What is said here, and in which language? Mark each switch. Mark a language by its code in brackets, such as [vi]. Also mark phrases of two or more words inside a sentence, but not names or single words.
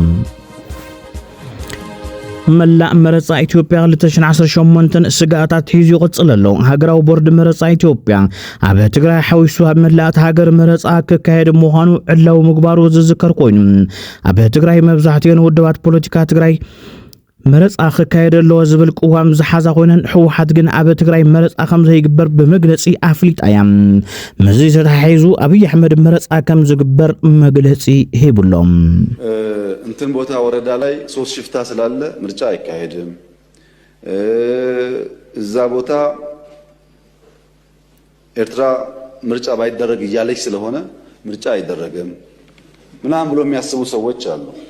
[ti] መላእ መረጻ ኢትዮጵያ 2018 ስጋታት ሒዙ ይቕጽል ኣሎ። ሃገራዊ ቦርድ መረጻ ኢትዮጵያ ኣብ ትግራይ ሓዊሱ ኣብ መላእት ሃገር መረጻ ክካየድ ምዃኑ ዕላው ምግባሩ ዝዝከር ኮይኑ ኣብ ትግራይ መብዛሕትአን ውድባት ፖለቲካ ትግራይ መረጻ ክካየድ ኣሎ ዝብል ቅዋም ዝሓዛ ኮይነን ሕወሓት ግን ኣብ ትግራይ መረጻ ከም ዘይግበር በመግለጺ ኣፍሊጣ እያ። መዚ ተታሒዙ ኣብይ ኣሕመድ መረጻ ከም ዝግበር መግለጺ ሂብሎም። [am] እንትን ቦታ ወረዳ ላይ 3 ሽፍታ ስላለ ምርጫ አይካሄድም፣ እዛ ቦታ ኤርትራ ምርጫ ባይደረግ እያለች ስለሆነ ምርጫ አይደረግም ምናምን ብሎ የሚያስቡ ሰዎች አሉ።